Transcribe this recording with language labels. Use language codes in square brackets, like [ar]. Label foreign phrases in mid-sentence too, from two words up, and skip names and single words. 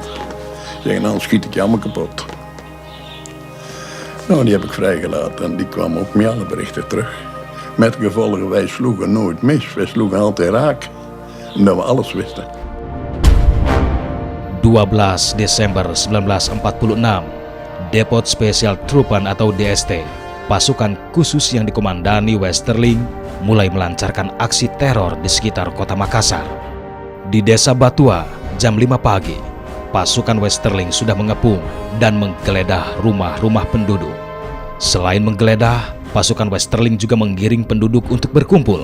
[nl] Zeggen, anders schiet ik je allemaal kapot. Nou, die heb ik vrijgelaten en die kwam ook met alle berichten terug. Met gevolgen, wij sloegen nooit mis. Wij sloegen altijd raak. Omdat we alles wisten. [id] 12 Desember 1946, Depot Special Troepen atau DST, pasukan khusus yang dikomandani Westerling, mulai melancarkan aksi teror di sekitar kota Makassar. Di Desa Batua, jam 5 pagi, pasukan Westerling sudah mengepung dan menggeledah rumah-rumah penduduk. Selain menggeledah, pasukan Westerling juga menggiring penduduk untuk berkumpul.